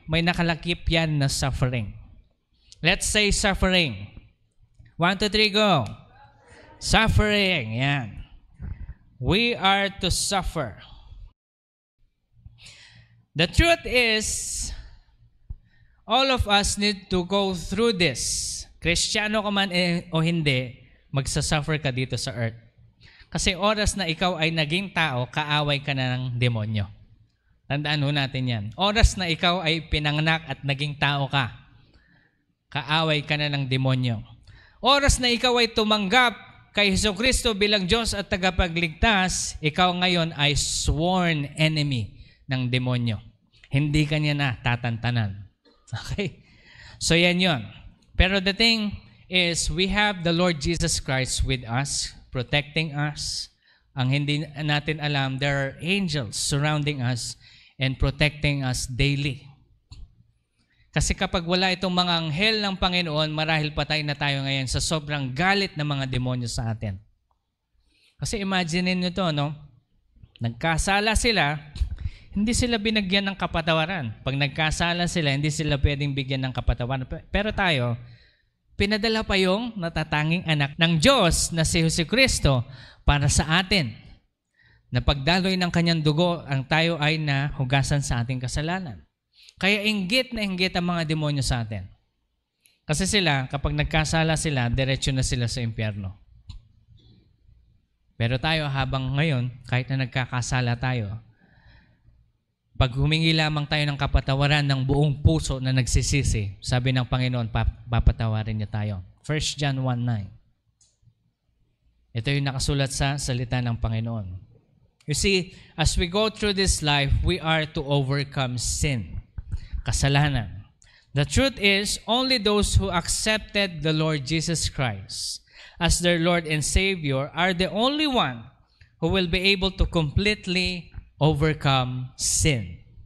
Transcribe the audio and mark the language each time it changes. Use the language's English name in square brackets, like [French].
[Filipino] may nakalakip yan na suffering. [English] Let's say suffering. 1, 2, 3, go. Suffering. Yan. We are to suffer. The truth is, all of us need to go through this. [Filipino] Kristiyano ka man o hindi, magsasuffer ka dito sa earth. Kasi oras na ikaw ay naging tao, kaaway ka na ng demonyo. Tandaan ho natin yan. Oras na ikaw ay pinanganak at naging tao ka, kaaway ka na ng demonyo. Oras na ikaw ay tumanggap kay Jesucristo bilang Diyos at tagapagligtas, ikaw ngayon ay sworn enemy ng demonyo. Hindi ka niya na tatantanan. Okay? So yan yun. [English] Pero the thing is, we have the Lord Jesus Christ with us, protecting us. [Filipino] Ang hindi natin alam, [English] there are angels surrounding us and protecting us daily. [Filipino] Kasi kapag wala itong mga anghel ng Panginoon, marahil patay na tayo ngayon sa sobrang galit ng mga demonyo sa atin. Kasi imagine nyo to, no? Nagkasala sila, hindi sila binigyan ng kapatawaran. Pag nagkasala sila, hindi sila pwedeng bigyan ng kapatawaran. Pero tayo, pinadala pa yung natatanging anak ng Diyos na si Jesucristo para sa atin. Na pagdaloy ng kanyang dugo, ang tayo ay nahugasan sa ating kasalanan. Kaya inggit na inggit ang mga demonyo sa atin. Kasi sila, kapag nagkasala sila, diretso na sila sa impyerno. Pero tayo, habang ngayon, kahit na nagkakasala tayo, pag humingi lamang tayo ng kapatawaran ng buong puso na nagsisisi, sabi ng Panginoon, papatawarin niya tayo. 1 John 1:9. Ito yung nakasulat sa salita ng Panginoon. [English] You see, as we go through this life, we are to overcome sin, kasalanan. The truth is, only those who accepted the Lord Jesus Christ as their Lord and Savior are the only one who will be able to completely overcome sin.